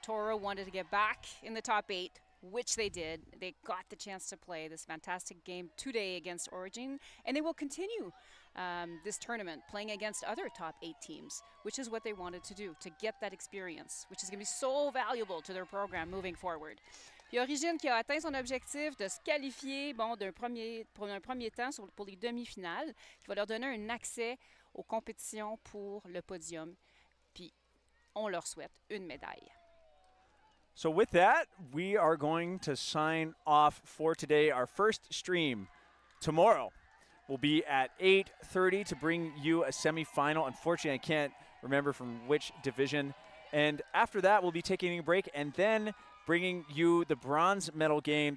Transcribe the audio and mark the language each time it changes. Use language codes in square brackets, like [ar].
[en] TORO wanted to get back in the top 8, which they did. They got the chance to play this fantastic game today against Origine, and they will continue this tournament playing against other top 8 teams, which is what they wanted to do, to get that experience, which is going to be so valuable to their program moving forward. [fr] Puis Origine qui a atteint son objectif de se qualifier pour un premier temps pour les demi-finales, qui va leur donner un accès aux compétitions pour le podium. Puis on leur souhaite une médaille. [en] So with that, we are going to sign off for today. Our first stream tomorrow will be at 8:30 to bring you a semifinal. Unfortunately, I can't remember from which division. And after that, we'll be taking a break and then bringing you the bronze medal game.